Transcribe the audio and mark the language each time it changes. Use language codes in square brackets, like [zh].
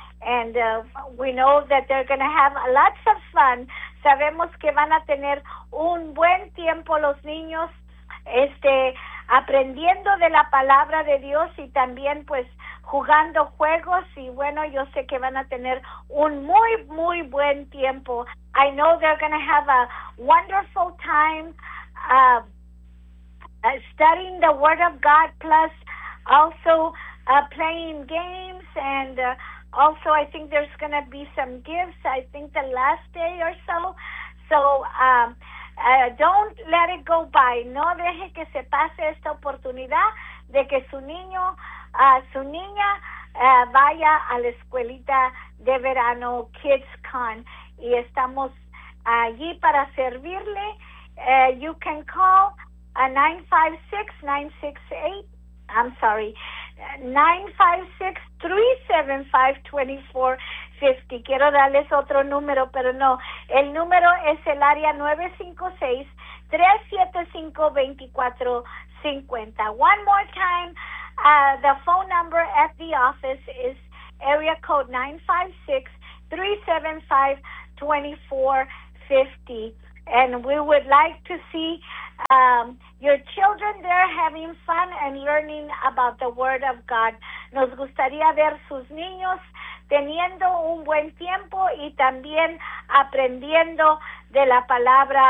[en] And we know that they're going to have lots of fun. [es] Sabemos que van a tener un buen tiempo los niños aprendiendo de la palabra de Dios y también pues jugando juegos. Y bueno, yo sé que van a tener un muy, muy buen tiempo. [en] I know they're going to have a wonderful time studying the Word of God, plus also playing games. And also, I think there's going to be some gifts, I think the last day or so. So don't let it go by. [es] No deje que se pase esta oportunidad de que su niño, su niña, vaya a la escuelita de verano Kids Con. Y estamos allí para servirle. [en] You can call 956-375-2450. [es] Quiero darles otro número, pero no. El número es el área 956-375-2450. [en] One more time, The phone number at the office is area code 956-375-2450. And we would like to see your children there having fun and learning about the Word of God. [es] Nos gustaría ver sus niños teniendo un buen tiempo y también aprendiendo de la palabra